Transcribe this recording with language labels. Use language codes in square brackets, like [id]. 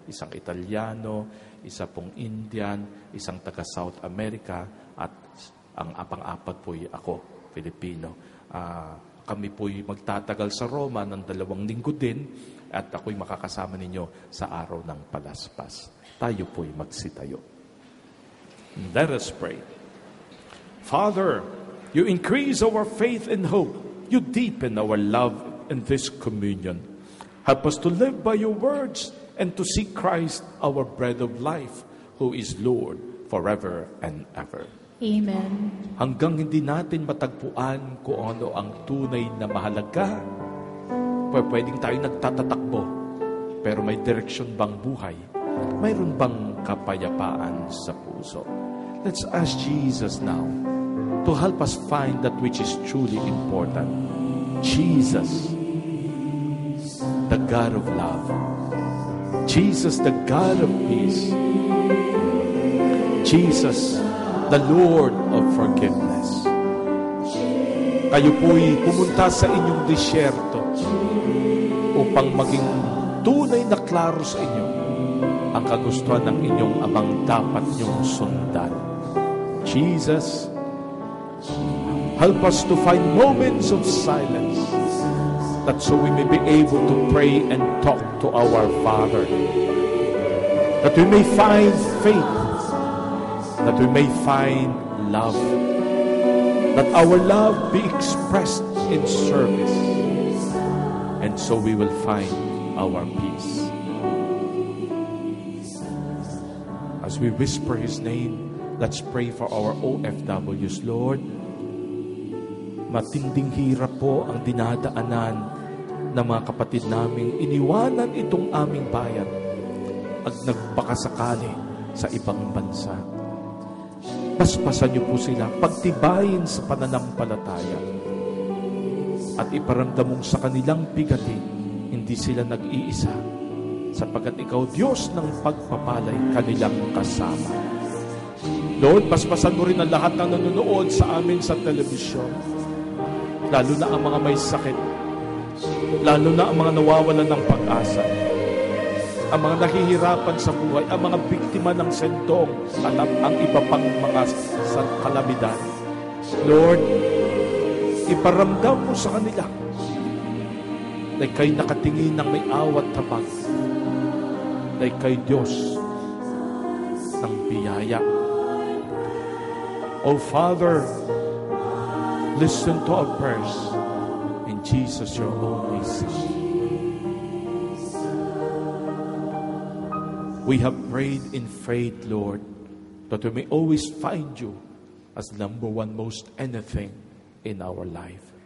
[tl] Isang Italiano, isa pong Indian, isang taga South America, at ang pang-4 po'y ako, Filipino. Kami po'y magtatagal sa Roma ng 2 linggo din, at ako'y makakasama ninyo sa araw ng Palaspas. Tayo po'y magsitayo. [en] Let us pray. Father, you increase our faith and hope. You deepen our love in this communion. Help us to live by your words and to see Christ, our bread of life, who is Lord forever and ever. Amen. [tl] Hanggang hindi natin matagpuan kung ano ang tunay na mahalaga, pwedeng tayo nagtatatakbo, pero may direksyon bang buhay? Mayroon bang kapayapaan sa puso? [en] Let's ask Jesus now to help us find that which is truly important. Jesus, the God of love. Jesus, the God of peace. Jesus, the Lord of forgiveness. [tl] Kayo po'y pumunta sa inyong disyerto upang maging tunay na klaro sa inyo ang kagustuhan ng inyong amang dapat niyong sundan. [en] Jesus, help us to find moments of silence, that so we may be able to pray and talk to our Father, that we may find faith, that we may find love, that our love be expressed in service, and so we will find our peace. As we whisper His name, let's pray for our OFWs, Lord. [tl] Matinding hirap po ang dinadaanan ng mga kapatid naming iniwanan itong aming bayan at nagpakasakali sa ibang bansa. Paspasan niyo po sila, pagtibayin sa pananampalataya at iparamdam mong sa kanilang bigatin, hindi sila nag-iisa sapagkat ikaw, Diyos ng pagpapalay, kanilang kasama. Lord, paspasan mo rin ang lahat ng nanonood sa amin sa telebisyon, lalo na ang mga may sakit, lalo na ang mga nawawalan ng pag-asa, ang mga nahihirapan sa buhay, ang mga biktima ng sentong at ang iba pang mga kalamidad. Lord, iparamdam mo sa kanila na ika'y nakatingin ng may awat tabag, na ika'y Diyos ng biyaya. [en] Oh Father, listen to our prayers in Jesus, your only Son. We have prayed in faith, Lord, that we may always find you as number one most anything in our life.